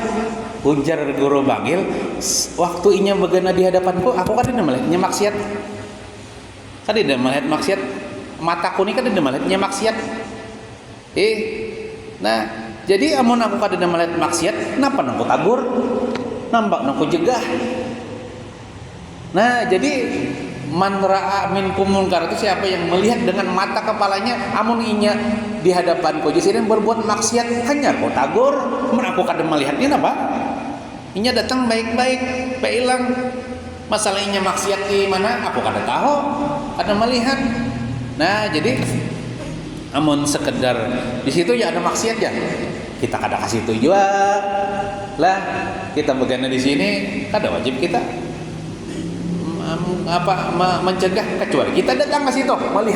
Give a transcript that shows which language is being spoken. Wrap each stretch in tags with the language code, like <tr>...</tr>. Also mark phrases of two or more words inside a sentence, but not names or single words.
<bjn>Ujar Guru Bangil, waktu inya begana di hadapanku, aku kan tidak melihatnya maksiat.</bjn> <id>Kan tidak melihat maksiat. Mataku ini kan tidak melihatnya maksiat.</id> <bjn>Nah, jadi amun aku kan tidak melihat maksiat, kenapa aku tagur? Nampak aku jegah. Nah, jadi</bjn> <ar>man ra'a minkum munkar</ar> <bjn>itu siapa yang melihat dengan mata kepalanya, amun inya di hadapanku jadi berbuat maksiat, hanya kau tagur, aku kadang melihatnya apa? Inya datang baik-baik, bailang.</bjn> <id>Masalahnya maksiat di mana?</id> <bjn>Aku kadang tahu, kadang melihat. Nah, jadi amun sekedar di situ ya ada maksiat ya. Kita kadang kasih tujuan lah, kita begana di sini, kadang wajib kita mencegah, kecuali kita datang ke situ melihat.</bjn>